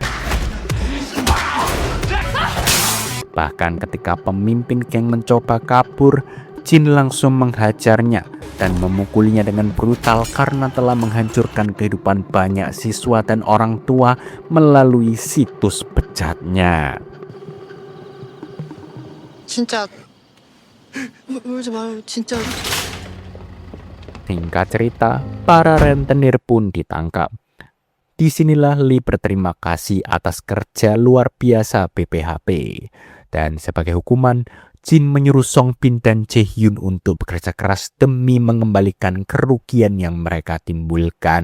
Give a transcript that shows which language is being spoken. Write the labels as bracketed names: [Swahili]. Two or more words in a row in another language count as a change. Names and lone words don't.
[Indonesian] Bahkan ketika pemimpin geng mencoba kabur, Jin langsung menghajarnya dan memukulinya dengan brutal karena telah menghancurkan kehidupan banyak siswa dan orang tua melalui situs bejatnya. [Korean] 진짜 울지 마요. 진짜. [Indonesian] Singkat cerita, para rentenir pun ditangkap. Disinilah Lee berterima kasih atas kerja luar biasa BPHP. Dan sebagai hukuman, Jin menyuruh Songbin dan Jaehyun untuk bekerja keras demi mengembalikan kerugian yang mereka timbulkan.